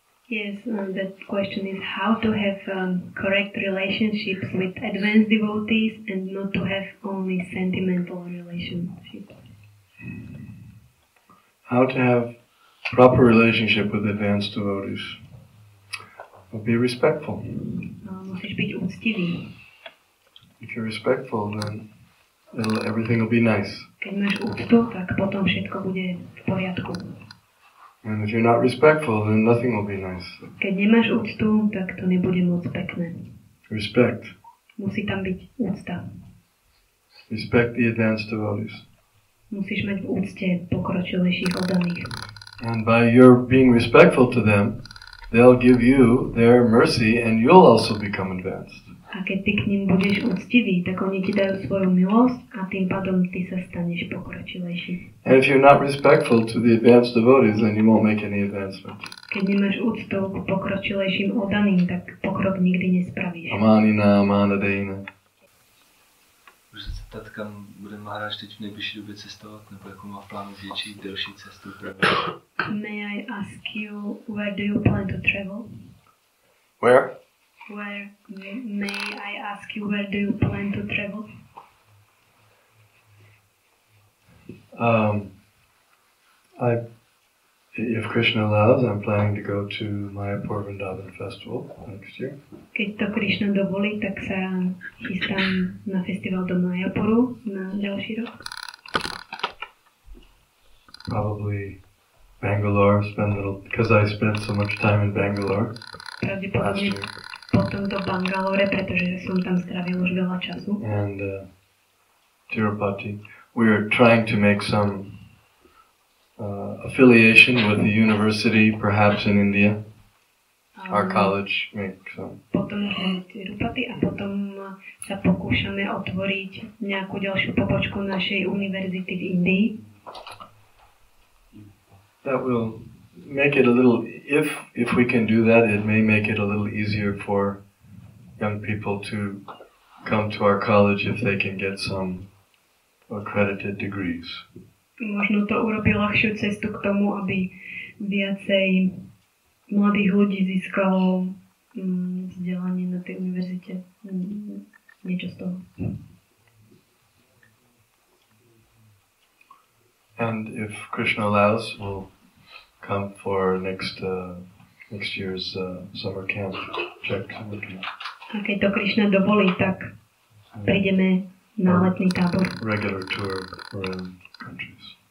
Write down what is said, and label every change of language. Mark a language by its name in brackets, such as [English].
[English] Yes, that question is how to have correct relationships with advanced devotees and not to have only sentimental relationships. How to have proper relationship with advanced devotees? Well, be respectful. [Slovak] Musíš byť úctivý. [English] If you're respectful, then everything will be nice. [Slovak] Keď máš úctu, tak potom všetko bude v poriadku. [English] And if you're not respectful, then nothing will be nice. [Slovak] Keď nemáš úctu, tak to nebude moc pekné. [English] Respect. [Slovak] Musí tam byť úcta. [English] Respect the advanced devotees. [Slovak] Musíš mať v úcte pokročilejších oddaných. [English] And by your being respectful to them, they'll give you their mercy and you'll also become advanced. [Slovak] A keď ty k ním budeš úctivý, tak oni ti dajú svoju milosť a tým pádom ty sa staneš pokročilejší. [English] And if you're not respectful to the advanced devotees, then you won't make any advancement. [Slovak] Keď nemáš úctu k pokročilejším oddaným, tak pokrok nikdy nespravíš. [Sanskrit] Amanina, amanadejna. [Czech] Můžu se ptat, kam bude Maharaj teď v nejbližší době cestovat, nebo jakou má v plánu větší, delší cestu? [English] May I ask you, where do you plan to travel? Where? May I ask you, where do you plan to travel? If Krishna allows, I'm planning to go to Mayapur Vrindavan Festival next year. [Slovak] Keď to Krishna dovolí, tak sa chystám na festival do Mayapuru na ďalší rok. [English] Probably Bangalore, because I spent so much time in Bangalore last year. [Slovak] Potom do Bangalore, pretože som tam strávil už veľa času. [English] And Tirupati. We are trying to make some affiliation with the university, perhaps in India. Our college make some. [Slovak] Potom Tirupati a potom sa pokúšame otvoriť nejakú ďalšiu pobočku našej univerzity v Indii. [English] That will make it a little, if we can do that, it may make it a little easier for young people to come to our college if they can get some accredited degrees. [Slovak] Možno to urobí ľahšiu cestu k tomu, aby viacej mladých ľudí získalo vzdelanie na tej univerzite. Niečo z toho. [English] And if Krishna allows, we'll come for next year's summer camp. Czech summer camp. [Slovak] A keď to Krishna dovolí, tak prídeme na letný tábor. [English] Regular tour around countries.